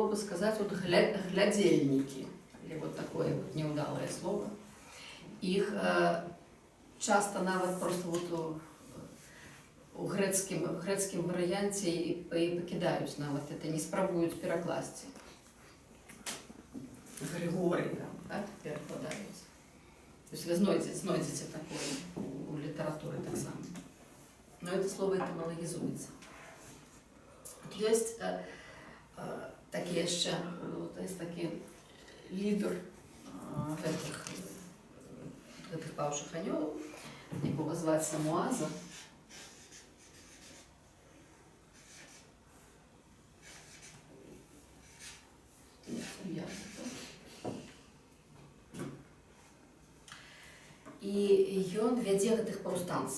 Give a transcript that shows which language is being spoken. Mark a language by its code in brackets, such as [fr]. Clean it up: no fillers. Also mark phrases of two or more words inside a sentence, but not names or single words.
[ru] сказать, вот глядельники, или вот такое вот неудалое слово. [be] Их часто нават просто вот у грэцкім варыянце і пакідаюць нават это, не спрабуюць перакласці. Григорий там, так, перакладаюць. [ru] То есть [be] вы знойдзеце такое у літаратуры так само. [ru] Но это слово этимологизуется. [be] Есть такі яшчэ, есть такі лідер гэтых паўшых анёлаў, якога зваць Самуаза. І ён вядзе гэтых паўстанцаў.